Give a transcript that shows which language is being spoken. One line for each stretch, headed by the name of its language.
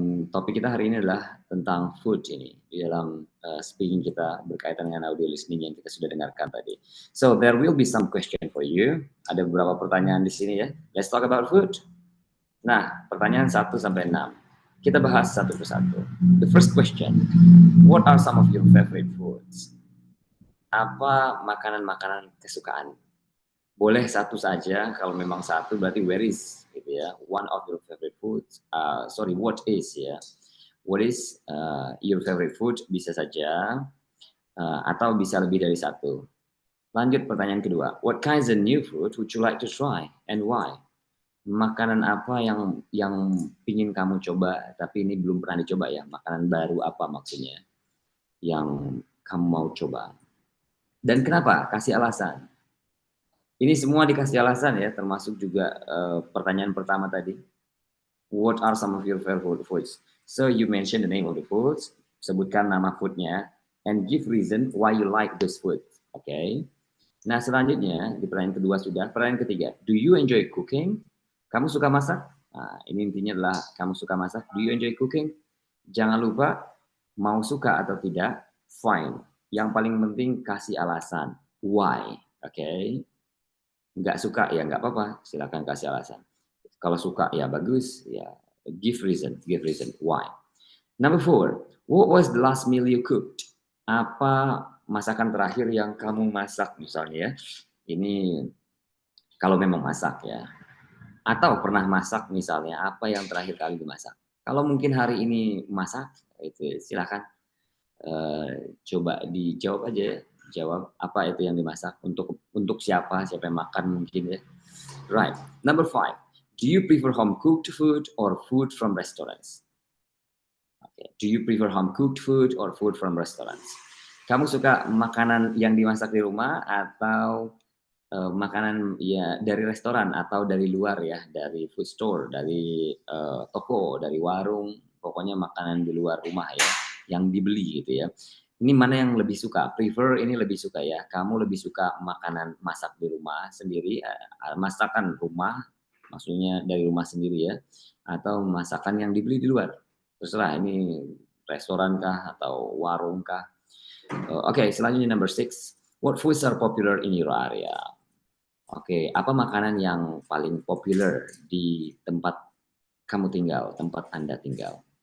Indonesian: Topik kita hari ini adalah tentang food ini di dalam speaking kita berkaitan dengan audio listening yang kita sudah dengarkan tadi.
English: So there will be some question for you.
Indonesian: Ada beberapa pertanyaan di sini ya.
English: Let's talk about food.
Indonesian: Nah, pertanyaan 1 sampai 6. Kita bahas satu persatu.
English: The first question, what are some of your favorite foods?
Indonesian: Apa makanan-makanan kesukaan? Boleh satu saja, kalau memang satu berarti where is, gitu ya.
English: One of your favorite foods, what is ya. What is your favorite food,
Indonesian: bisa saja, atau bisa lebih dari satu. Lanjut pertanyaan kedua,
English: what kinds of new food would you like to try and why?
Indonesian: Makanan apa yang ingin kamu coba, tapi ini belum pernah dicoba ya, makanan baru apa maksudnya, yang kamu mau coba. Dan kenapa? Kasih alasan. Ini semua dikasih alasan ya, termasuk juga pertanyaan pertama tadi.
English: What are some of your favorite foods? So you mention the name of the foods,
Indonesian: sebutkan nama foodnya,
English: and give reason why you like those food.
Indonesian: Oke. Nah selanjutnya di pertanyaan kedua sudah. Pertanyaan ketiga,
English: do you enjoy cooking?
Indonesian: Kamu suka masak? Nah, ini intinya adalah kamu suka masak.
English: Do you enjoy cooking?
Indonesian: Jangan lupa mau suka atau tidak, fine. Yang paling penting kasih alasan.
English: Why?
Indonesian: Oke. Nggak suka ya nggak apa-apa, silakan kasih alasan. Kalau suka ya bagus, ya
English: give reason why. Number 4, what was the last meal you cooked?
Indonesian: Apa masakan terakhir yang kamu masak misalnya ya? Ini kalau memang masak ya. Atau pernah masak misalnya, apa yang terakhir kali dimasak? Kalau mungkin hari ini masak, itu silakan coba dijawab aja ya. Jawab apa itu yang dimasak, untuk siapa yang makan mungkin ya.
English: Right. Number 5. Do you prefer home cooked food or food from restaurants? Okay. Do you prefer home cooked food or food from restaurants?
Indonesian: Kamu suka makanan yang dimasak di rumah atau makanan ya dari restoran atau dari luar ya, dari food store, dari toko, dari warung, pokoknya makanan di luar rumah ya, yang dibeli gitu ya. Ini mana yang lebih suka? Prefer ini lebih suka ya. Kamu lebih suka makanan masak di rumah sendiri, masakan rumah, maksudnya dari rumah sendiri ya, atau masakan yang dibeli di luar. Terserah ini restoran kah atau warung kah. Oke, selanjutnya number 6.
English: What foods are popular in your area?
Indonesian: Oke, apa makanan yang paling populer di tempat kamu tinggal, tempat Anda tinggal?